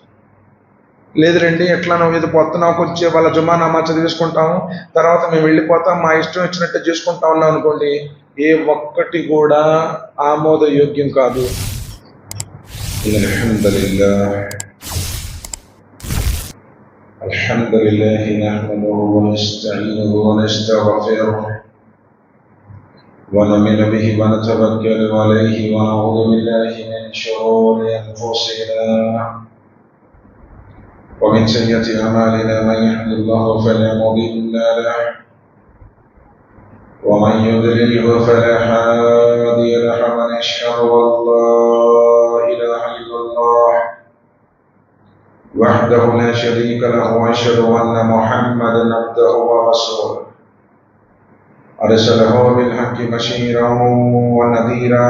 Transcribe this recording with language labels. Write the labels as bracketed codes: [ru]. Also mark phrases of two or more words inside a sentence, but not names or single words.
[te] లేదు రండి ఎట్లానో ఏదో పోతున్నాం, కొంచెం వాళ్ళ జుమా నమాజ్ చదివేసుకుంటాము, తర్వాత మేము వెళ్ళిపోతాం, మా ఇష్టం వచ్చినట్టు చేసుకుంటా ఉన్నాం అనుకోండి, ఏ ఒక్కటి కూడా ఆమోదయోగ్యం కాదు. [ar] الحمد لله نحمده ونستعينه ونستغفره ونؤمن به ونتوكل عليه ونعوذ بالله من شرور أنفسنا ومن سيئات أعمالنا من يهد الله فلا مضل له ومن يضلله فلا هادي له ونشهد أن لا إله إلا الله وحده لا شريك له وأشهد أن محمدا عبده ورسوله أرسله بالحق بشيرا ونذيرا.